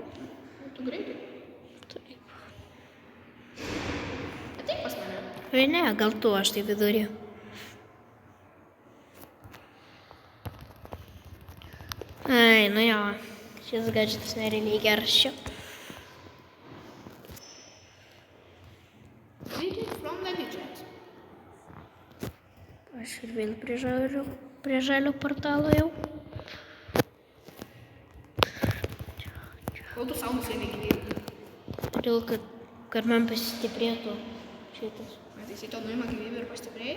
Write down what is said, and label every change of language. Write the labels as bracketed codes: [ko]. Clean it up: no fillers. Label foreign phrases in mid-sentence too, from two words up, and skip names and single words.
[lt] Tu greitai. Taip. Ateik pas mane. Ai ne, gal tu, aš tai vidurį. Ai, nu jo. Šis gadžetas nerealiai geras čia. [en] Reading from the widget. [lt] Aš ir vėl prie žalio portalo jau. Kol tu savo nusėmė gyvybę. Todėl, kad man pasistiprėtų šitas. Tai jisai to nuima gyvybę ir pastiprėja?